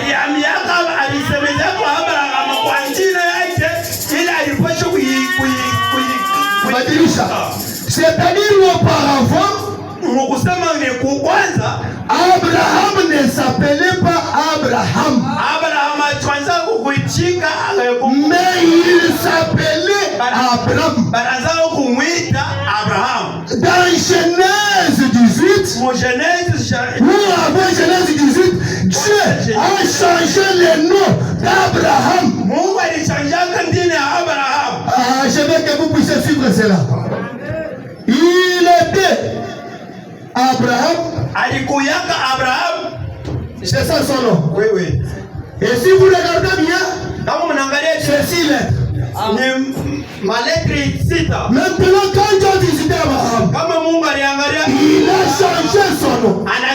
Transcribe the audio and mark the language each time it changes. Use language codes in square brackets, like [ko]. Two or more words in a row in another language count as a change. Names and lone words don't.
[fr] C'est-à-dire auparavant, Abraham ne s'appelait pas Abraham, mais il s'appelait Abraham. [sw] Banaanza kumwita Abraham. [fr] Dans Genèse 18, Mon Genèse, avant Genèse 18, Dieu a changé le nom d'Abraham. [sw] Mungu alichanganya jina ya Abraham. [fr] Je veux que vous puissiez suivre cela. Il était Abraham. [sw] Alikuyaka Abraham. [fr] C'est ça son nom. Oui, oui. Et si vous regardez bien, c'est 6 lettres. Maintenant, quand Dieu a visité Abraham, il a changé son nom.